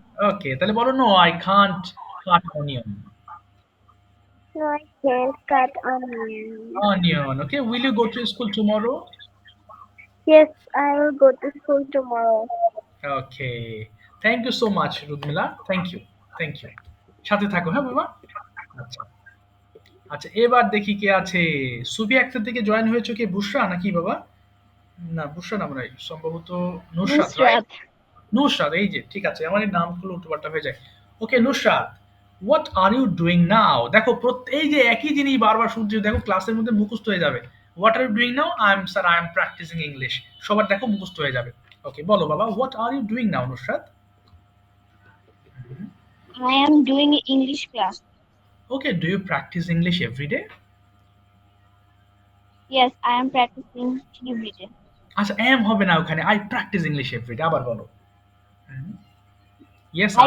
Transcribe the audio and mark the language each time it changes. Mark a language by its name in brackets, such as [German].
[English] okay, [Bangla] তাহলে বলো [English] no, I can't cut onion. No, I can't cut onion. Onion. Okay, will you go to school tomorrow? Yes, I will go to school tomorrow. Okay, thank you so much Rudmila, thank you, thank you. [Bangla] সাথে থাকো হ্যাঁ বাবা। আচ্ছা আচ্ছা, এবার দেখি কে আছে। সুবি একটা থেকে জয়েন হয়েছে, কে বুশরা নাকি বাবা? না বুশরা নাম নাই, সম্ভবত নুসরাত, রাইট? নুসরাত। নুসরাত, এই যে ঠিক আছে, আমার এই নামগুলো উল্টোপাল্টা হয়ে যায়। ওকে Nusrat, [English] What are you doing now? [Bangla] দেখো এই যে একই জিনিস বারবার শুনছি, দেখো ক্লাসের মধ্যে মুখস্থ হয়ে যাবে। [English] What are you doing now? I am practicing English. [Bangla] সবার দেখো মুখস্থ হয়ে যাবে। [English] okay [Bangla] বলো বাবা, [English] What are you doing now Nusrat? I am doing English class. Okay, do you practice English every day? Yes, I am practicing every day. আচ্ছা, am [Bangla] হবে না ওখানে, [English] I practice English every day। [Bangla] আবার বলো। [English] Yes, I